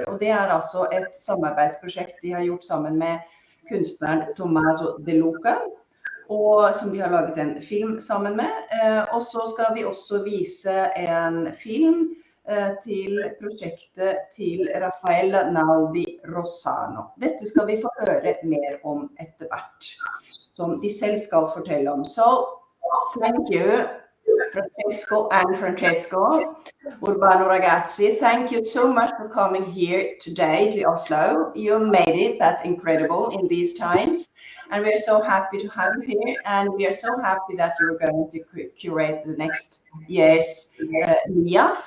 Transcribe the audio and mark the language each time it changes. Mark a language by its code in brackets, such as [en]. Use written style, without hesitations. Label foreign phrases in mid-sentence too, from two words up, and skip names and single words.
[no] Og det altså et samarbeidsprosjekt de har gjort sammen med kunstneren Tommaso De Luca, og som de har laget en film sammen med. Og så skal vi også vise en film til prosjektet til Raffaella Naldi Rossano. Dette skal vi få høre mer om etter hvert, som de selv skal fortelle om. [en] So, thank you, Francesco Urbano Ragazzi. Thank you so much for coming here today to Oslo. You made it. That's incredible in these times. And we're so happy to have you here. And we are so happy that you're going to curate the next year's LIAF.